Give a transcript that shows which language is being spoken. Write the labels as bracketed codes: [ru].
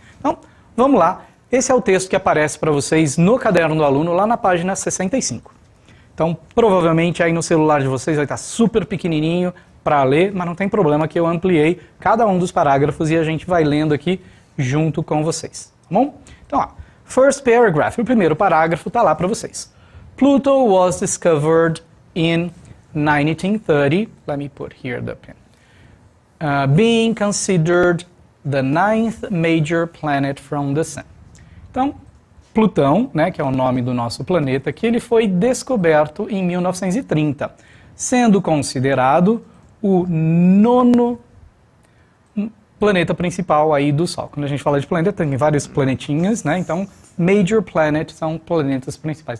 [pt] Então, vamos lá. Esse é o texto que aparece para vocês no caderno do aluno, lá na página 65. Então, provavelmente aí no celular de vocês vai estar super pequenininho para ler, mas não tem problema que eu ampliei cada um dos parágrafos e a gente vai lendo aqui junto com vocês, tá bom? Então, ó, [en] first paragraph, [pt] o primeiro parágrafo está lá para vocês. [en] Pluto was discovered in 1930, [pt] let me put here the pen, [en] being considered the ninth major planet from the Sun. [pt] Então, Plutão, né, que é o nome do nosso planeta, que ele foi descoberto em 1930, sendo considerado o nono planeta principal aí do Sol. Quando a gente fala de planeta, tem vários planetinhas, né? Então, [en] major planet [pt] são planetas principais.